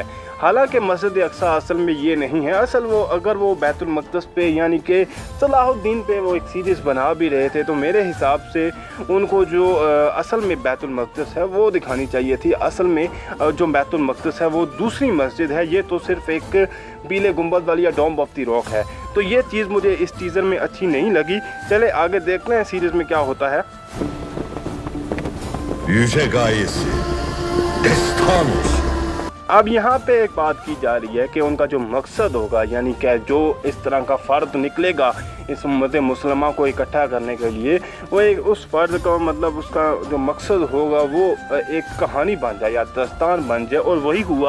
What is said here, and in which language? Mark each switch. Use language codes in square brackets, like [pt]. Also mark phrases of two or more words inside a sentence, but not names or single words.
[hi] हालांकि मस्जिद अक्सा असल में ये नहीं है। असल वो अगर वो बैतुल मक़दस पे यानी कि सलाहुद्दीन पे वो एक सीरीज़ बना भी रहे थे तो मेरे हिसाब से उनको जो असल में बैतुल मक़दस है वो दिखानी चाहिए थी। असल में जो बैतुल मक़दस है वो दूसरी मस्जिद है, ये तो सिर्फ एक पीले गुंबद वाली या डोम ऑफ द रॉक है। तो ये चीज़ मुझे इस टीज़र में अच्छी नहीं लगी। चले आगे देखते हैं सीरीज़ में क्या होता है। [tr] Yüce gayesi, destan olsun. [hi] अब यहाँ पे एक बात की जा रही है कि उनका जो मकसद होगा यानी कि जो इस तरह का फ़र्द निकलेगा इस उम्मत मुसलमान को इकट्ठा करने के लिए, वो एक उस फ़र्द का मतलब उसका जो मकसद होगा वो एक कहानी बन जाए या दास्तान बन जाए, और वही हुआ।